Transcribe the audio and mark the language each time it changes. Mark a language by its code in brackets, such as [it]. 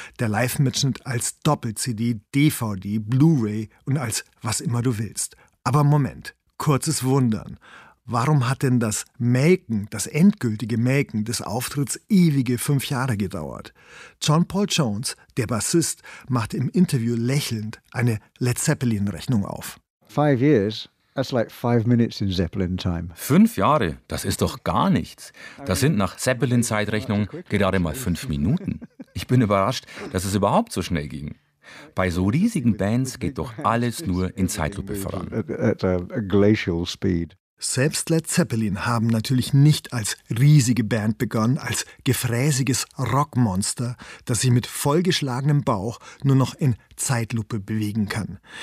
[de] Der Live-Mitschnitt als Doppel-CD, DVD, Blu-ray und als was immer du willst. Aber Moment, kurzes Wundern. Warum hat denn das Melken, das endgültige Melken des Auftritts ewige 5 Jahre gedauert? John Paul Jones, der Bassist, macht im Interview lächelnd eine Led Zeppelin-Rechnung auf. [en] 5 years? That's like 5 minutes in Zeppelin time. [de] 5 Jahre? Das ist doch gar nichts. Das sind nach Zeppelin-Zeitrechnung gerade mal 5 Minuten. Ich bin überrascht, dass es überhaupt so schnell ging. Bei so riesigen Bands geht doch alles nur in Zeitlupe voran. [en] At a glacial speed. [de] Selbst Led Zeppelin haben natürlich nicht als riesige Band begonnen, als gefräßiges Rockmonster, das sich mit vollgeschlagenem Bauch nur noch in Zeitlupe bewegen kann.